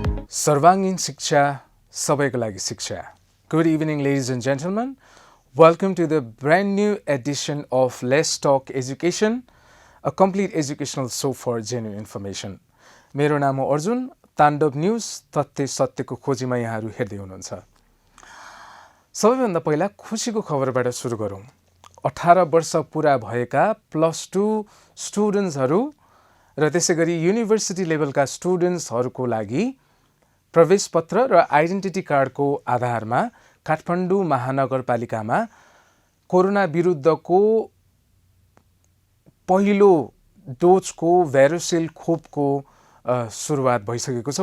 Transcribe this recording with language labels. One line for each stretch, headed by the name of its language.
Nepali: सर्वाङ्गीन शिक्षा सबैको लागि शिक्षा.
English: Good evening, ladies and gentlemen. Welcome to the brand new edition of Let's Talk Education, a complete educational show for genuine information.
Nepali: मेरो नाम हो अर्जुन. ताण्डव न्यूज तथ्य सत्यको खोजीमा यहाँहरू हेर्दै हुनुहुन्छ. सबैभन्दा पहिला खुसीको खबरबाट सुरु गरौँ. 18 वर्ष पुरा भएका +2 स्टुडेन्ट्सहरू र त्यसैगरी युनिभर्सिटी लेभलका स्टुडेन्ट्सहरूको लागि प्रवेश पत्र र आइडेन्टिटी कार्डको आधारमा काठमाडौँ महानगरपालिकामा कोरोना विरुद्धको पहिलो डोजको भ्यारोसेल खोपको सुरुवात भइसकेको छ.